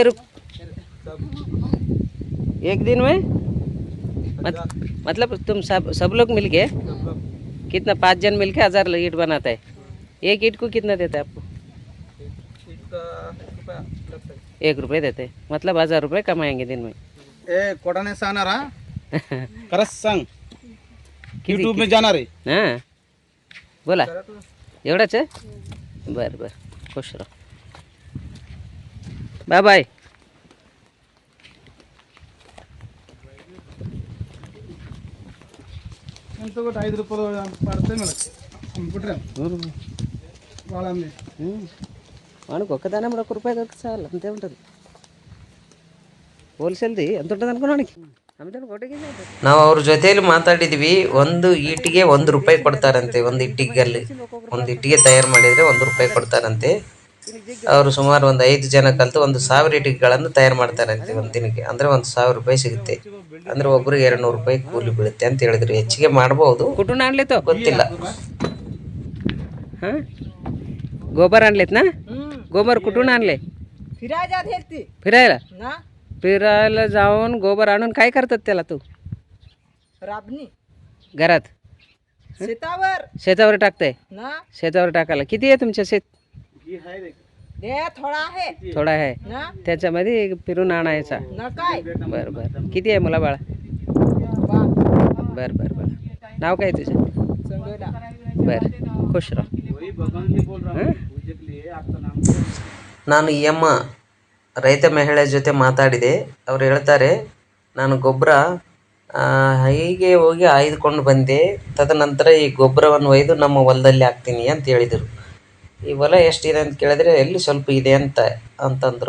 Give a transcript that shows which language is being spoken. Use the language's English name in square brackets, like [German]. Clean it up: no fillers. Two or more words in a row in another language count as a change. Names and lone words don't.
[Hindi] रुक, एक दिन में मतलब तुम सब लोग मिलके कितना 5 जन मिलके 1000 ईंट बनाते हैं। एक ईंट को कितना देते हैं आपको? 1 रुपये देते हैं, मतलब 1000 रुपये कमाएंगे दिन में। कोटाने सानारा करस संग यूट्यूब में जाना रे। [Marathi] हाँ बोला एवढंच आहे. बरं [Hindi] खुश रहो. [Kannada] ಬಾಯ್. ಎಂತ 5 ರೂಪಾಯಿ ಪಡ್ತೇನೆ ಬಿಟ್ರೆ ಭಾಳ [Telugu] మనకు ఒక్కదానే 1 రూపాయి దొరికి చాలు, అంతే ఉంటుంది. [Kannada] ಹೋಲ್ಸೇಲ್ದಿ ಅಂತ ఉంటుంది ಅನ್ಕೊಳಕ್ಕೆ ನಾವು ಅವ್ರ ಜೊತೆಯಲ್ಲಿ ಮಾತಾಡಿದ್ವಿ. ಒಂದು ಈಟಿಗೆ 1 ರೂಪಾಯಿ ಕೊಡ್ತಾರಂತೆ. ಒಂದು ಇಟ್ಟಿಗೆ ತಯಾರು ಮಾಡಿದರೆ 1 ರೂಪಾಯಿ ಕೊಡ್ತಾರಂತೆ. ಅವರು ಸುಮಾರು ಒಂದು 5 ಜನ ಕಲಿತು 1,000 ಇಟ್ಟಿಗೆಗಳನ್ನು ತಯಾರು ಮಾಡ್ತಾರಂತೆ ಒಂದು ದಿನಕ್ಕೆ. ಅಂದರೆ 1,000 ರೂಪಾಯಿ ಸಿಗುತ್ತೆ. ಅಂದರೆ ಒಬ್ರಿಗೆ 200 ರೂಪಾಯಿ ಕೂಲಿ ಬೀಳುತ್ತೆ ಅಂತ ಹೇಳಿದ್ರು. ಹೆಚ್ಚಿಗೆ ಮಾಡ್ಬೋದು, [Marathi] कुठून आणले तो [Kannada] ಗೊತ್ತಿಲ್ಲ. [Marathi] हां गोबर आणलेत ना? गोबर कुठून आणले? फिरायला फिरायला जाऊन गोबर आणून काय करतात त्याला तू? राबणी घरात शेतावर टाकते. ना शेतावर टाकायला किती आहे तुमच्या शेत? दे थोडा आहे थोडा आहे ना त्याच्यामध्ये फिरून आणायचा. ना काय बरं बरं. किती आहे मुला बाळा? बरं बरं बरं. नाव काय तुझं? संगोला बरं, खुश राह. हां [Kannada] ನಾನು ಈ ಅಮ್ಮ ರೈತ ಮಹಿಳೆ ಜೊತೆ ಮಾತಾಡಿದೆ. ಅವ್ರು ಹೇಳ್ತಾರೆ, ನಾನು ಗೊಬ್ಬರ ಹೀಗೆ ಹೋಗಿ ಆಯ್ದುಕೊಂಡು ಬಂದೆ. ತದನಂತರ ಈ ಗೊಬ್ಬರವನ್ನು ಒಯ್ದು ನಮ್ಮ ಹೊಲದಲ್ಲಿ ಹಾಕ್ತೀನಿ ಅಂತ ಹೇಳಿದರು. ಈ ಹೊಲ ಎಷ್ಟಿದೆ ಅಂತ ಕೇಳಿದ್ರೆ ಎಲ್ಲಿ ಸ್ವಲ್ಪ ಇದೆ ಅಂತಂದರು.